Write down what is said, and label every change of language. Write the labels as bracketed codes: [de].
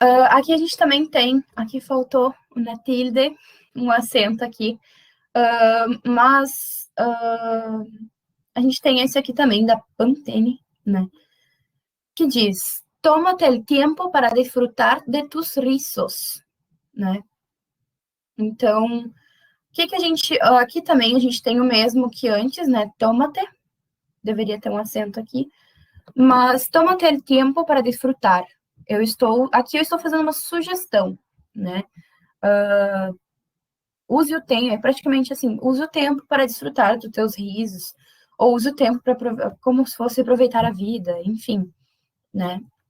[pt] Aqui a gente também tem, aqui faltou uma tilde, um acento aqui, mas a gente tem esse aqui também, da Pantene, né? Que diz, [es] tómate el tiempo para disfrutar de tus rizos, né? [pt] Então, o que a gente... Aqui também a gente tem o mesmo que antes, né? Tómate, deveria ter um acento aqui, mas [es] tómate el tiempo para disfrutar. [pt] Aqui eu estou fazendo uma sugestão, né? Use o tempo, é praticamente assim, use o tempo para desfrutar dos teus risos, ou use o tempo para como se fosse aproveitar a vida, enfim, né?